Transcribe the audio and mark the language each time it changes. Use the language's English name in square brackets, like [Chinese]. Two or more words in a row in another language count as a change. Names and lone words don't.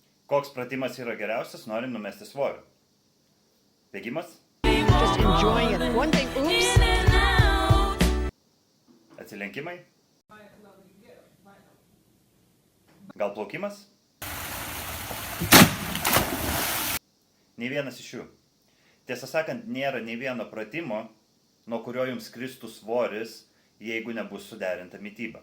[Lithuanian] Koks pratimas yra geriausias, norint numesti svorio? Bėgimas? [English] Just enjoying it. One thing, oops. [Lithuanian] Atsilenkimai? Gal plaukimas? Nei vienas iš jų. Tiesą sakant, nėra nei vieno pratimo, nuo kurio jums kristų svoris, jeigu nebus suderinta mityba.